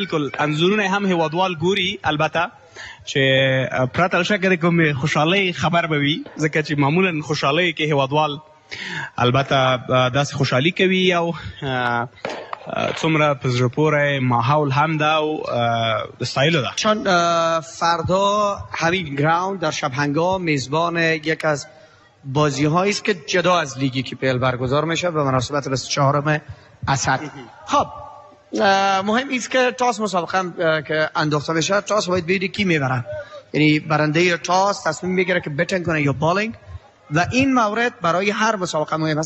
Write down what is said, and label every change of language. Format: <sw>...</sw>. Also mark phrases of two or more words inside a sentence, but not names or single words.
<ps>بالکل انځورونه هم هیوادوال ګوري، البته چې پرته له شکه د کومې خوشحالۍ خبر به وي، ځکه چې معمولا خوشحالۍ کې هیوادوال البته داسې خوشحالي کوي او څومره په زړه پورې ماحول هم ده او د ستایلو ده.</ps> <fa>چون فردا همین گراوند در شب هنگام میزبان یک از بازی هایی است که جدا از لیگی که پیل برگزار میشه به مناسبت 24 اسد. خب مهم است که تاس مسابقه که انداخته میشه، تاس باید ببینید کی میبره، یعنی برنده تاس تصمیم میگیره که بتن کنه یا بالینگ و این مورد برای هر مسابقه مهم است.</fa>